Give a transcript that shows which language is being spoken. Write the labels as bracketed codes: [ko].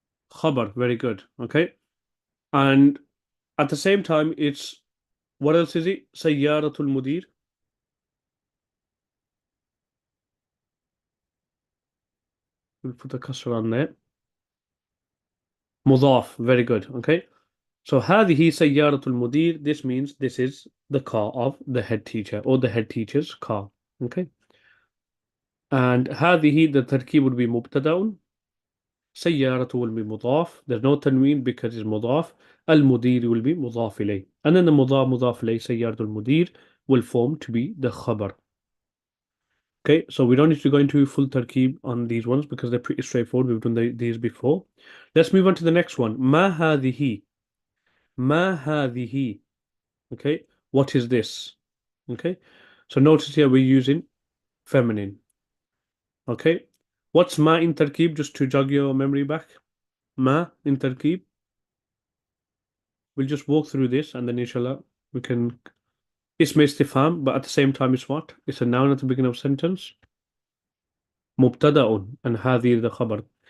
[en] Khabar, very good. Okay. And at the same time, it's, what else is it? [ar] سيارة المدير. [en] We'll put a kasra on there. مضاف, very good. Okay. [ar] So هذه سيارة المدير. [en] This means this is the car of the head teacher or the head teacher's car. Okay. And هذه, the tarkib would be مبتدأ. سيارة will be مضاف. There's no tanween because it's مضاف. المدير will be مضاف إليه. And then the مضاف إليه سيارة المدير will form to be the khabar. Okay, so we don't need to go into full tarkib on these ones because they're pretty straightforward. We've done these before. Let's move on to the next one. [ar] Ma hadhihi. Ma hadhihi. [en] Okay, what is this? Okay, so notice here we're using feminine. Okay, what's ma in tarkib? Just to jog your memory back. Ma in tarkib. We'll just walk through this and then inshallah we can. Ism istifham, but at the same time it's what? It's a noun at the beginning of a sentence. مبتدأ and هذه the خبر.